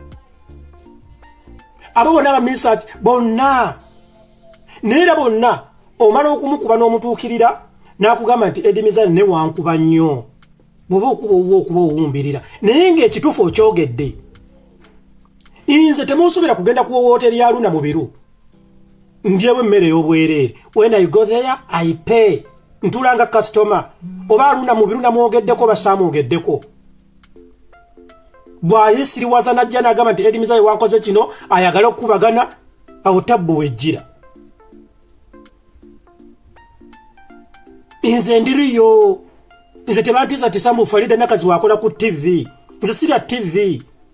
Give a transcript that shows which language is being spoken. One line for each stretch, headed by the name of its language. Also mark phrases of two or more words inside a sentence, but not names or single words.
Ganda: abo bonna abaminisita bonna neera bonna omala okumukuba n'omutuukirira n'akugamba nti Eddie Mizaya ne wankuba nnyo bw'oba okuba owumbirira naye ng'ekituufu okyogedde nze temunsuubira kugenda ku wooteri ya Luna mu biru ndyewo emmere y'obwereere
English: when I go there I pay
Ganda: ntulanga customer oba Luna mu biru namwogeddeko oba saamwogeddeko bw'ayisiriwaza najja n'agamba nti Eddie Mizaya wankoze kino ayagala okukubagana awo tabbu wejjira nze ndiriyo nze tebantiisa ti Sambu Farida nakazi wakola ku TV nze sirya TV